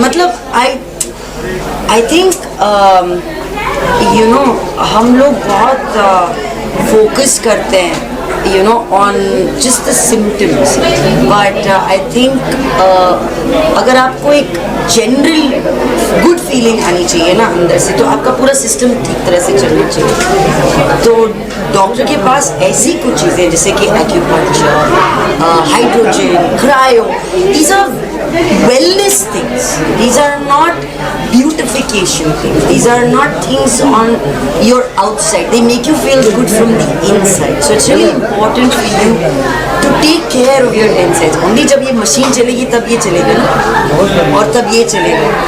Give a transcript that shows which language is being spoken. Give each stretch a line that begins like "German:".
Hindi: मतलब
English: I think you know
Hindi: हम लोग बहुत फोकस करते हैं
English: on just the symptoms, but I think
Hindi: अगर आपको एक जनरल गुड फीलिंग आनी चाहिए ना अंदर से तो आपका पूरा सिस्टम ठीक तरह से चलना चाहिए। तो डॉक्टर के पास ऐसी कुछ चीज़ें जैसे कि acupuncture, hydrogen, cryo,
English: these are wellness things. These are not beautification things. These are not things on your outside. They make you feel good from the inside. So it's really important for you to take care of your insides.
Hindi: Only जब ये machine चलेगी तब ये चलेगा ना, और तब ये चलेगा।